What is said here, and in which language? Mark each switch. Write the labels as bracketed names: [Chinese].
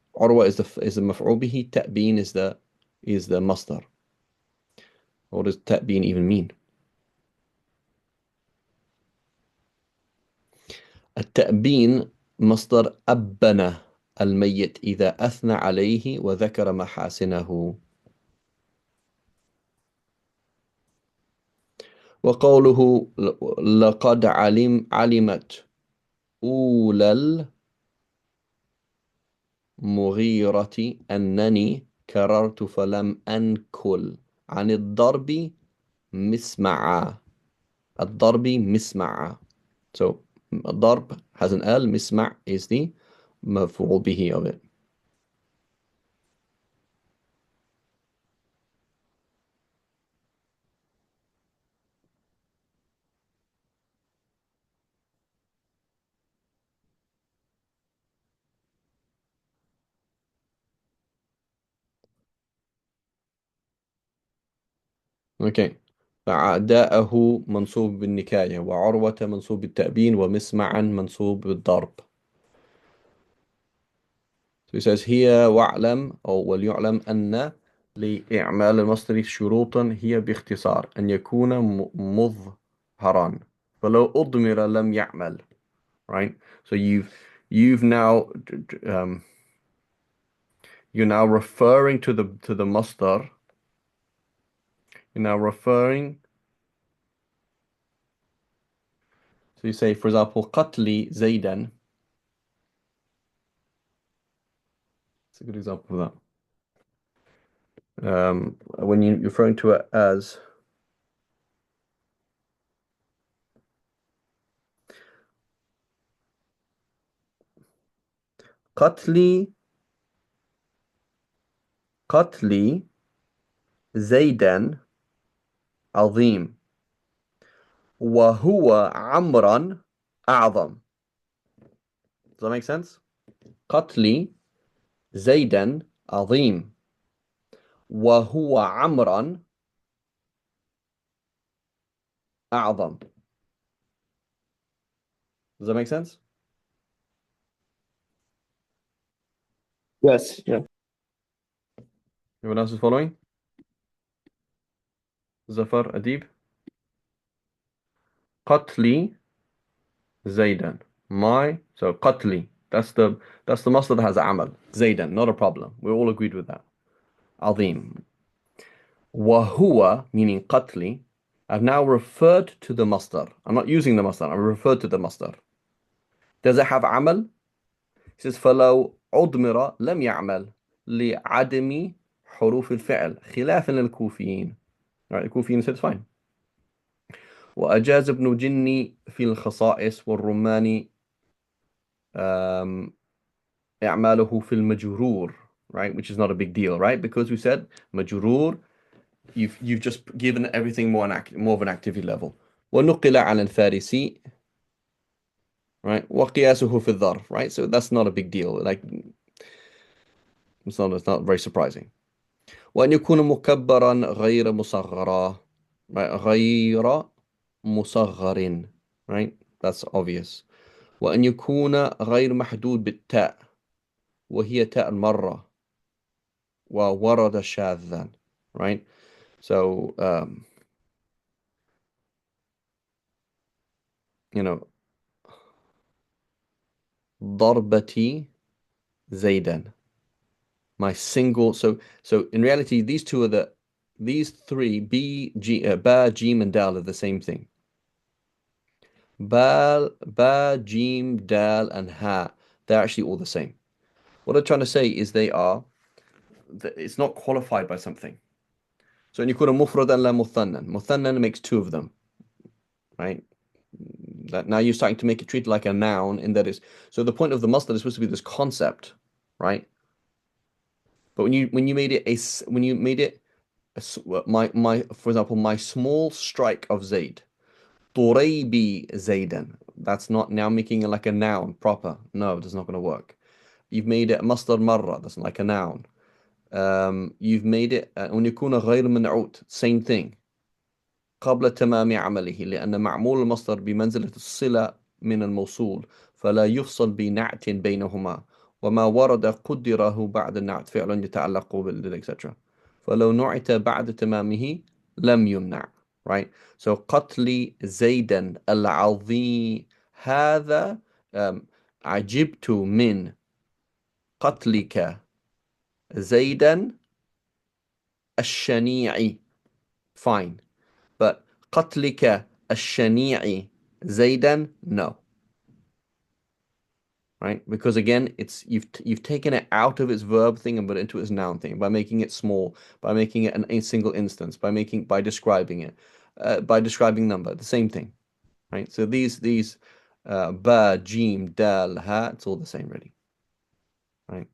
[English] عروة is the مفعول به. تأبين is the مصدر. What does تأبين even mean? [Arabic] التأبين مصدر أبن الميت إذا أثنى عليه وذكر محاسنه. وقوله لقد علمت أولى المغيرة أنني كررت فلم أنكل عن الضرب مسمعا. الضرب مسمعا. [English] So الضرب has an L. مسمع is the مفعول به of it. Okay. [Arabic] فعداءه منصوب بالنكاية وعروة منصوب بالتأبين ومسمعا منصوب بالضرب. [English] So he says here [Arabic] واعلم أو وليعلم أن لإعمال المصدر شروطا هي باختصار أن يكون مظهرا فلو أضمر لم يعمل. [English] Right? So you've now um, you're now referring to the masdar. You're now referring. So you say, for example, [Arabic] قتلي زيدا. [English] It's a good example of that. When you're referring to it as [Arabic] قتلي زيدا عظيم وهو عمرا أعظم. [English] Does that make sense? [Arabic] قتلي زيدا عظيم وهو عمرا أعظم. [English] Does that make sense? Yes, yeah. Everyone else is following? Zafar, Adib? [Arabic] قتلي زيدا. So قتلي. [English] That's the masdar that has amal. Zaydan, not a problem. We're all agreed with that. [Arabic] عظيم. [English] وهو, meaning قتلي, I've now referred to the masdar. I'm not using the masdar, I've referred to the masdar. Does it have amal? He says [Arabic] فلو عضمر لم يعمل لعدم حروف الفعل خلافا للكوفيين. [English] Right, the Kufiyin said it's fine. [Arabic] وأجاز ابن جني في الخصائص والرماني إعماله في المجرور, right? [English] Which is not a big deal, right? Because we said majrur, you've just given everything more of an activity level. ونقل عن الفارسي, right? وقياسه في الظرف, right? So that's not a big deal. Like it's not very surprising. [Arabic] وأن يكون مكبرا غير مصغرا, right? غير مصغر, right? [English] That's obvious. [Arabic] وأن يكون غير محدود بالتاء وهي تاء المرة وورد شاذا, right? [English] So, you know, [Arabic] ضربتي زيدا. [English] My single. So in reality, these three, ba, jim, and dal are the same thing. Ba, jim, dal, and ha. They're actually all the same. What I'm trying to say is it's not qualified by something. So in [Arabic] يكون مفردا لا مثنى. [English] Muthannan makes two of them, right? That now you're starting to make it treated like a noun in that is. So the point of the masdar is supposed to be this concept, right? But when you made it my for example, my small strike of Zaid, [Arabic] Turaybi Zaidan. [English] That's not now making it like a noun proper. No, it's not going to work. You've made it masdar marra. That's like a noun. You've made it [Arabic] أن يكون غير منعوت, [English] same thing, [Arabic] قبل تمام عمله لأن معمول المصدر بمنزلة الصلة من الموصول فلا يفصل بنعت بينهما وما ورد قدره بعد النعت فعل يتعلق بال etc. فلو نعت بعد تمامه لم يمنع, right? So قتل زيدا العظيم هذا, عجبت من قتلك زيدا الشنيع, [English] fine, but [Arabic] قتلك الشنيع زيدا, [English] no, right? Because again, it's you've taken it out of its verb thing and put it into its noun thing by making it small, by making it a single instance, by describing it, by describing number, the same thing, right? So these ba, jim, dal, ha, it's all the same really, right?